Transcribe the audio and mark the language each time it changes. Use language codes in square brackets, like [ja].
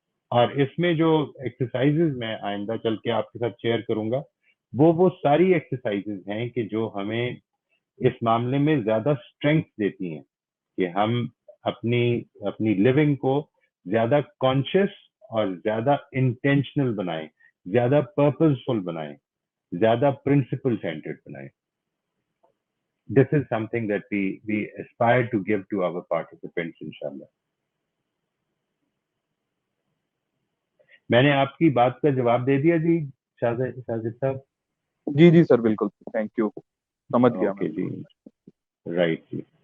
[ur] اور اس میں جو ایکسرسائزز میں آئندہ چل کے آپ کے ساتھ شیئر کروں گا وہ ساری ایکسرسائزز ہیں کہ جو ہمیں اس معاملے میں زیادہ اسٹرینگتھ دیتی ہیں کہ ہم اپنی لیونگ کو زیادہ کانشیس اور زیادہ انٹینشنل بنائیں, زیادہ پرپزفل بنائیں, زیادہ پرنسپل سینٹرڈ بنائیں. [en] This is something that we aspire to give to our participants, inshallah. [ur] میں نے آپ کی بات کا جواب دے دیا جی شاہد صاحب؟ جی جی سر, بالکل, تھینک یو, سمجھ گیا میں. جی رائٹ جی.